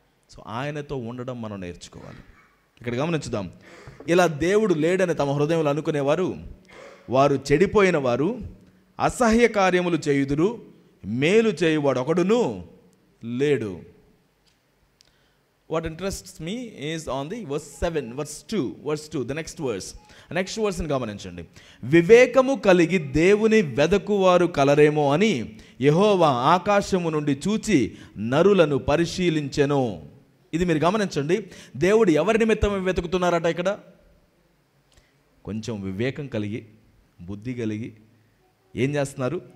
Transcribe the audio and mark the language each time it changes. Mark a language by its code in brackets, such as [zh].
[te] So ఆయనతో ఉండడం మనం నేర్చుకోవాలి. ఇక్కడ గమనించుదాం. ఇలా దేవుడు లేడని తమ హృదయంలో అనుకునేవారు, వారు చెడిపోయిన వారు, అసహ్య కార్యములు చేయుదురు, మేలు చేయువాడు ఒకడును లేడు. [en] What interests me is on the verse 7, verse 2, the next verse [te] ని గమనించండి. వివేకము కలిగి దేవుని వెదకువారు కలరేమో అని యెహోవా ఆకాశము నుండి చూచి నరులను పరిశీలించెను. ఇది మీరు గమనించండి. దేవుడు ఎవరి నిమిత్తం వెతుకుతున్నారట ఇక్కడ? కొంచెం వివేకం కలిగి, బుద్ధి కలిగి ఏం చేస్తున్నారు?